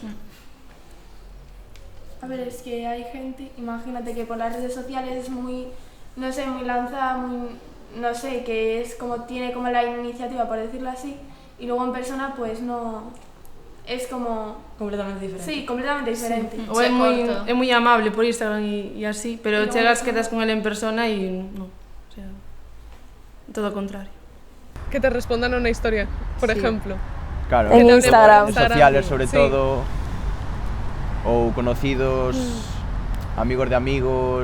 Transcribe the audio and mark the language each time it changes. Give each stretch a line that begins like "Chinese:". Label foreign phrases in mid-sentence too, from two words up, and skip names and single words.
Spanish: A ver, es que hay gente, imagínate que por las redes sociales es muy, no sé, muy lanzada, muy, no sé, que es como, tiene como la iniciativa, por decirlo así, y luego en persona pues no, es como... Completamente diferente. Sí, completamente diferente.
Galician: O é moi amable por Instagram e así, pero chegas, quedas con ele en persona e non,
Spanish: o sea,
Galician: todo o contrario.
Spanish: Que te respondan una historia, por ejemplo. Claro, En Instagram. redes sociales sobre Sí. todo, ou conocidos, amigos de amigos,